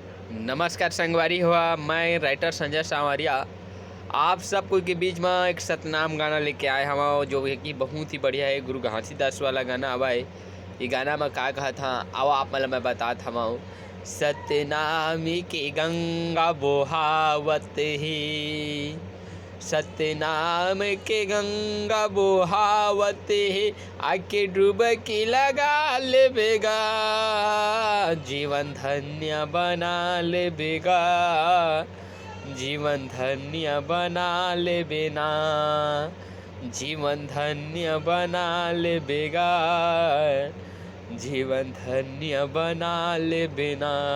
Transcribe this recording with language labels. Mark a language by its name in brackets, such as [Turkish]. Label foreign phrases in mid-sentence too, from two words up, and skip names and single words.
[Chhattisgarhi] नमस्कार संगवारी हुआ, मैं राइटर संजय सांवरिया आप सबको के बीच में एक सतनाम गाना लेके आए हम, जो है कि बहुत ही बढ़िया है। गुरु घासीदास वाला गाना हवा है। ये गाना में का कहा था आओ आप मतलब मैं बतात हम। सतनामी की गंगा बोहावत ही, सतनाम के गंगा बोहावत है, आके डुबकी लगा लेबेगा, जीवन धन्य बना लेबेगा, जीवन धन्य बना लेबेना, जीवन धन्य बना लेबेगा, जीवन धन्य बना लेबेना।